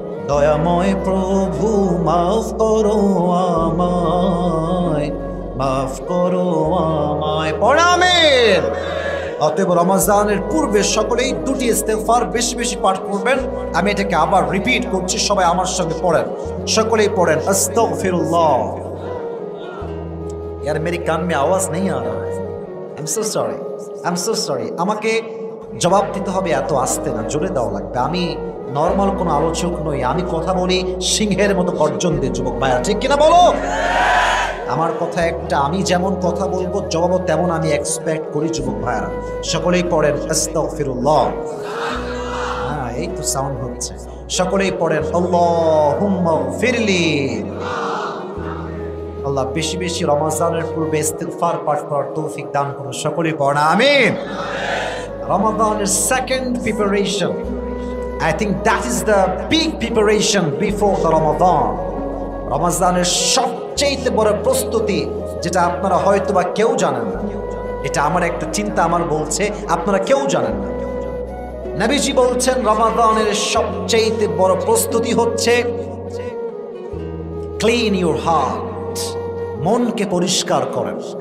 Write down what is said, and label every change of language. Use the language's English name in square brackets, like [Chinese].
[Bangla] দয়াময় প্রভু মাফ করো আমায়, মাফ করো আমায়। পড়া আমিন। অতএব রমজানের পূর্বে সকলেই দুটি ইস্তিগফার বেশি বেশি পাঠ করবেন। আমি এটাকে আবার রিপিট করছি, সবাই আমার সঙ্গে পড়েন। সকলেই পড়েন আস্তাগফিরুল্লাহ। [Hindi] यार मेरी कान में आवाज नहीं आ रहा है, [English] I am so sorry. [Bangla] আমাকে জবাব দিতে হবে এত আস্তে না, জোরে দেওয়া লাগবে। আমি নরমাল কোনো আলোচক নই, আমি কথা বলি সিংহের মতো গর্জন দিয়ে। যুবক ভাইরা ঠিক কিনা বলো? আমার কথা একটা, আমি যেমন কথা বলবো জবাবও তেমন আমি এক্সপেক্ট করি। যুবক ভাইরা সকলেই পড়েন আস্তাগফিরুল্লাহ। হ্যাঁ, এই তো সাউন্ড হচ্ছে। সকলেই পড়েন আল্লাহুম্মা গফিরলি। আল্লাহ বেশি বেশি রমজানের পূর্বে ইস্তিগফার পাঠ করার তৌফিক দান করুন। সকলেই পড়েন আমিন। রমাদানের second preparation, [English] I think that is the big preparation before the Ramadan. [Bangla] রমজানের সবচেয়ে বড় প্রস্তুতি, যেটা আপনারা হয়তোবা কেউ জানেন না। এটা আমার একটা চিন্তা আমার বলছে, আপনারা কেউ জানেন না। নবীজি বলছেন রমাদানের সবচেয়ে বড় প্রস্তুতি হচ্ছে [English] clean your heart, [Bangla] মনকে পরিষ্কার করেন।